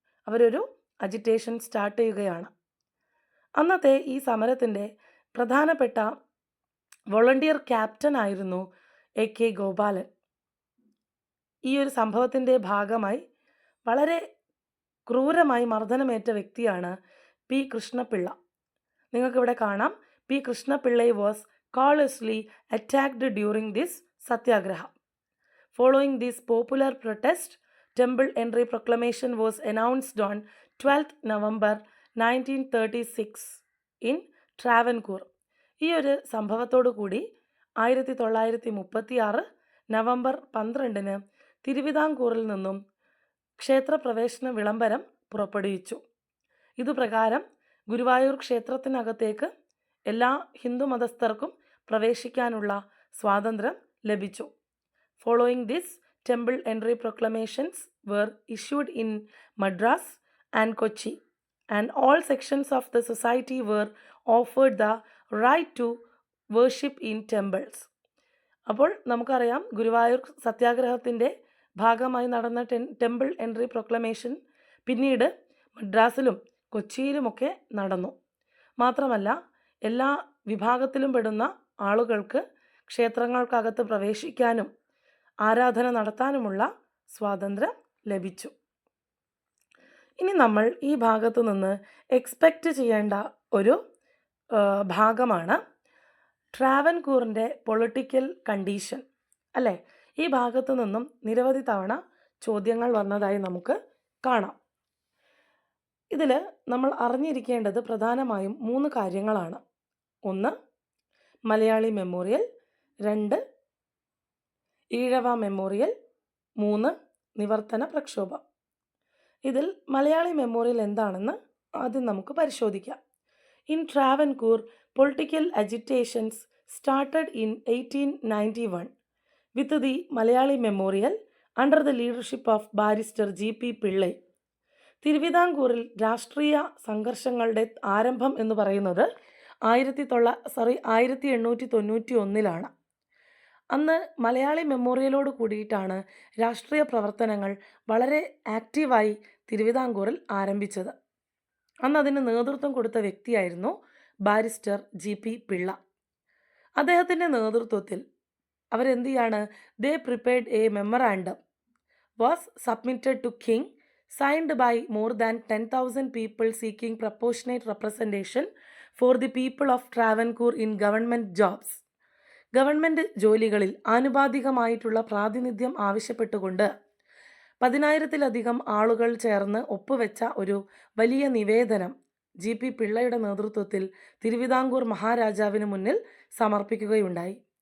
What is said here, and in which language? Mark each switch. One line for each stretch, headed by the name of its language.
Malayalam: അവരൊരു agitation start ചെയ്യുകയാണ്. അന്നത്തെ ഈ സമരത്തിൻ്റെ പ്രധാനപ്പെട്ട വോളണ്ടിയർ ക്യാപ്റ്റൻ ആയിരുന്നു AK ഗോപാലൻ. ഈ ഒരു സംഭവത്തിൻ്റെ ഭാഗമായി വളരെ ക്രൂരമായി മർദ്ദനമേറ്റ വ്യക്തിയാണ് പി കൃഷ്ണപിള്ള. നിങ്ങൾക്കിവിടെ കാണാം,
English: P Krishnapillai was callously attacked during this satyagraha. Following this popular protest, temple entry proclamation was announced on 12th November 1936 in Travancore.
Malayalam: ഈ ഒരു സംഭവത്തോടു കൂടി 1936 നവംബർ 12 തിരുവിതാംകൂറിൽ നിന്നും ക്ഷേത്രപ്രവേശന വിളംബരം പുറപ്പെടുവിച്ചു. ഇതുപ്രകാരം ഗുരുവായൂർ ക്ഷേത്രത്തിനകത്തേക്ക് എല്ലാ ഹിന്ദു മതസ്ഥർക്കും പ്രവേശിക്കാനുള്ള സ്വാതന്ത്ര്യം ലഭിച്ചു.
English: Following this, temple entry proclamations were issued in Madras and Kochi, and all sections of the society were offered the right to worship in temples.
Malayalam: അപ്പോൾ നമുക്കറിയാം, ഗുരുവായൂർ സത്യാഗ്രഹത്തിൻ്റെ ഭാഗമായി നടന്ന ടെമ്പിൾ എൻട്രി പ്രൊക്ലമേഷൻ പിന്നീട് മദ്രാസിലും കൊച്ചിയിലുമൊക്കെ നടന്നു. മാത്രമല്ല, എല്ലാ വിഭാഗത്തിലും പെടുന്ന ആളുകൾക്ക് ക്ഷേത്രങ്ങൾക്കകത്ത് പ്രവേശിക്കാനും ആരാധന നടത്താനുമുള്ള സ്വാതന്ത്ര്യം ലഭിച്ചു. ഇനി നമ്മൾ ഈ ഭാഗത്തു നിന്ന് എക്സ്പെക്റ്റ് ചെയ്യേണ്ട ഒരു ഭാഗമാണ് ട്രാവൻകൂറിൻ്റെ പൊളിറ്റിക്കൽ കണ്ടീഷൻ, അല്ലേ? ഈ ഭാഗത്തു നിന്നും നിരവധി തവണ ചോദ്യങ്ങൾ വന്നതായി നമുക്ക് കാണാം. ഇതിൽ നമ്മൾ അറിഞ്ഞിരിക്കേണ്ടത് പ്രധാനമായും 3 കാര്യങ്ങളാണ്. 1, മലയാളി മെമ്മോറിയൽ. 2, ഈഴവ മെമ്മോറിയൽ. 3, നിവർത്തന പ്രക്ഷോഭം. ഇതിൽ മലയാളി മെമ്മോറിയൽ എന്താണെന്ന് ആദ്യം നമുക്ക് പരിശോധിക്കാം.
English: In Travancore, political agitations started in 1891 with the Malayali Memorial under the leadership of barrister GP Pillai.
Malayalam: തിരുവിതാംകൂറിൽ രാഷ്ട്രീയ സംഘർഷങ്ങളുടെ ആരംഭം എന്ന് പറയുന്നത് 1891 അന്ന് മലയാളി മെമ്മോറിയലോട് കൂടിയിട്ടാണ് രാഷ്ട്രീയ പ്രവർത്തനങ്ങൾ വളരെ ആക്റ്റീവായി തിരുവിതാംകൂറിൽ ആരംഭിച്ചത്. അന്ന് അതിന് നേതൃത്വം കൊടുത്ത വ്യക്തിയായിരുന്നു ബാരിസ്റ്റർ GP പിള്ള. അദ്ദേഹത്തിൻ്റെ നേതൃത്വത്തിൽ അവരെന്ത് ചെയ്യാണ്,
English: They prepared a memorandum was submitted to king, signed by more than 10,000 people seeking proportionate representation for the people of Travancore in government jobs.
Malayalam: Government ജോലികളിൽ ആനുപാതികമായിട്ടുള്ള പ്രാതിനിധ്യം ആവശ്യപ്പെട്ടുകൊണ്ട് 10,000-ലധികം ആളുകൾ ചേർന്ന് ഒപ്പുവെച്ച ഒരു വലിയ നിവേദനം GP പിള്ളയുടെ നേതൃത്വത്തിൽ തിരുവിതാംകൂർ മഹാരാജാവിന് മുന്നിൽ സമർപ്പിക്കുകയുണ്ടായി.